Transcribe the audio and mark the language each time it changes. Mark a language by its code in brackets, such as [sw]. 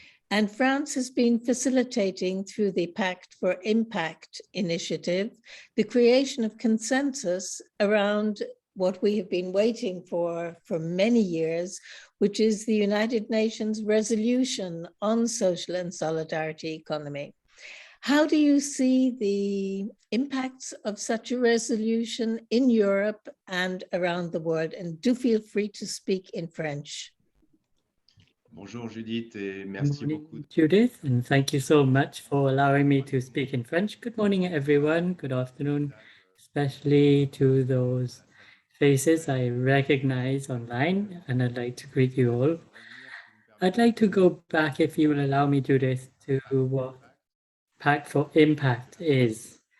[en] And France has been facilitating through the Pact for Impact initiative, the creation of consensus around what we have been waiting for many years, which is the United Nations resolution on social and solidarity economy. How do you see the impacts of such a resolution in Europe and around the world? And do feel free to speak in French. [fr] Bonjour Judith, et merci beaucoup. [en] Judith, and thank you so much for allowing me to speak in French. Good morning, everyone. Good afternoon, especially to those faces I recognize online, and I'd like to greet you all. I'd like to go back, if you will allow me, Judith, to what Pact for Impact is.